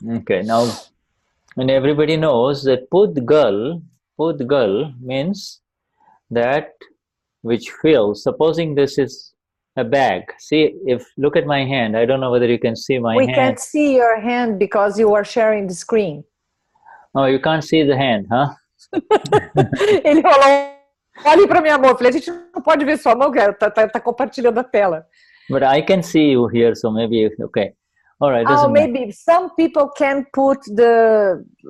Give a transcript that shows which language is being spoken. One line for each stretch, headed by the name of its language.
English: Okay, now, and everybody knows that Pudgal means that which fills. Supposing this is a bag. See, look at my hand. I don't know whether you can see my hand. We can't see your hand because you are sharing the screen. Oh, you can't see the hand, huh?
Portuguese: Ele falou, olhe para minha mão. Eu falei, a gente não pode ver sua mão, cara. Tá compartilhando a tela.
English: But I can see you here, so maybe, okay. All right. Maybe some people can put the...